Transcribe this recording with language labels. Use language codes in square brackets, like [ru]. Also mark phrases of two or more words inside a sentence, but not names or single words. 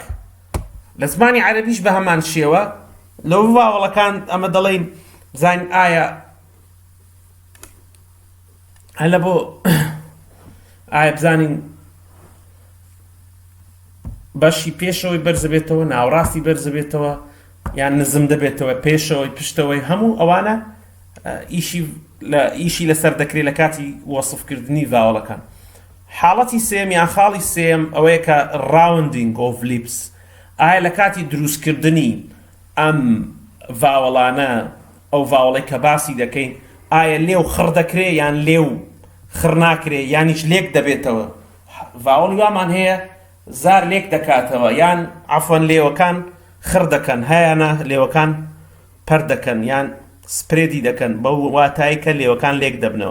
[ckb] لە زمانی عەرەبیش بە هەمان شێوە لەو ڤاوڵەکان ئەمە دەڵێن بزانین ئایا هەلە بۆ ئایا بزانین بەشی پێشەوەی بەرز بێتەوە ناوڕاستی بەرز بێتەوە یان نزم دەبێتەوە پێشەوەی پشتەوەی هەموو ئەوانە ئیشی لەسەر دەکرێت لە کاتی وەسفکردنی ڤاوڵەکان. حاڵەتی سێم یان خاڵی سێم ئەوەیە کە [en] rounding of lips [ckb] ئایا لە کاتی دروستکردنی ئەم ڤاوڵانە ئەو ڤاوڵەی کە باسی دەکەین ئایا لێو خڕ دەکرێت یان لێو خڕ ناکرێت یانیش لێک دەبێتەوە. ڤاوڵی وامان هەیە زار لێک دەکاتەوە یان عەفوەن لێوەکان خڕ دەکەن هەیەنە لێوەکان پەر دەکەن یان سپرێدی دەکەن بەو واتایی کە لێوەکان لێک دەبنەوە.